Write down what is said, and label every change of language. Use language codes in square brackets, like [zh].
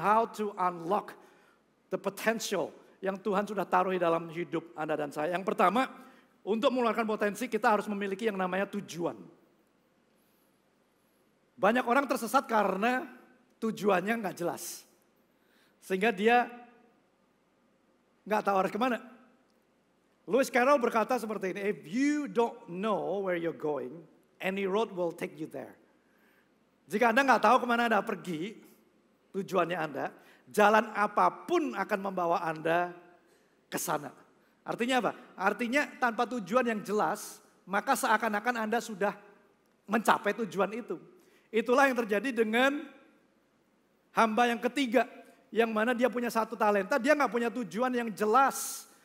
[en] How to unlock the potential [id] yang Tuhan sudah taruh di dalam hidup Anda dan saya. Yang pertama, untuk mengeluarkan potensi kita harus memiliki yang namanya tujuan. Banyak orang tersesat karena tujuannya nggak jelas. Sehingga dia nggak tahu harus kemana. [en] Lewis Carroll [id] berkata seperti ini, [en] if you don't know where you're going, any road will take you there. [id] Jika Anda nggak tahu kemana Anda pergi, tujuannya Anda, jalan apapun akan membawa Anda ke sana. Artinya apa? Artinya tanpa tujuan yang jelas, maka seakan-akan Anda sudah mencapai tujuan itu. Itulah yang terjadi dengan hamba yang ketiga, yang mana dia punya 1 talenta, dia nggak punya tujuan yang jelas.